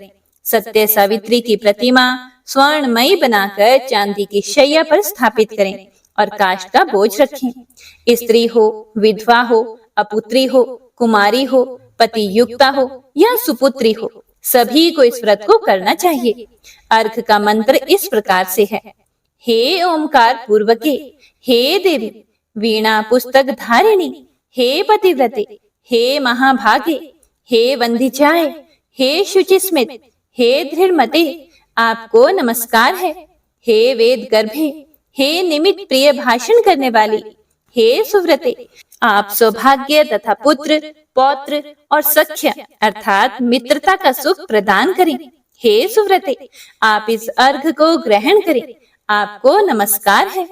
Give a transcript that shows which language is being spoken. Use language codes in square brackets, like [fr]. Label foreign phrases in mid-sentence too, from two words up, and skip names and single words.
[hi] सत्य सावित्री की प्रतिमा स्वर्णमयी बनाकर चांदी की शैया पर स्थापित करें और काष्ठ का बोझ रखें। स्त्री हो, विधवा हो, अपुत्री हो, कुमारी हो, पति युक्ता हो या सुपुत्री हो, सभी को इस व्रत को करना चाहिए। अर्घ का मंत्र इस प्रकार से है। हे ओमकार पूर्वके, हे देवी वीणा पुस्तक धारिणी, हे पतिव्रते, हे महाभागे, हे वंदिजाए, हे शुचिस्मित, हे दृढ़मते, आपको नमस्कार है। हे वेद गर्भे, हे निमित्त प्रिय भाषण करने वाली, हे सुव्रते, आप सौभाग्य तथा पुत्र, पौत्र और सख्य अर्थात मित्रता का सुख प्रदान करें। हे सुव्रते, आप इस अर्घ को ग्रहण करें, आपको नमस्कार है।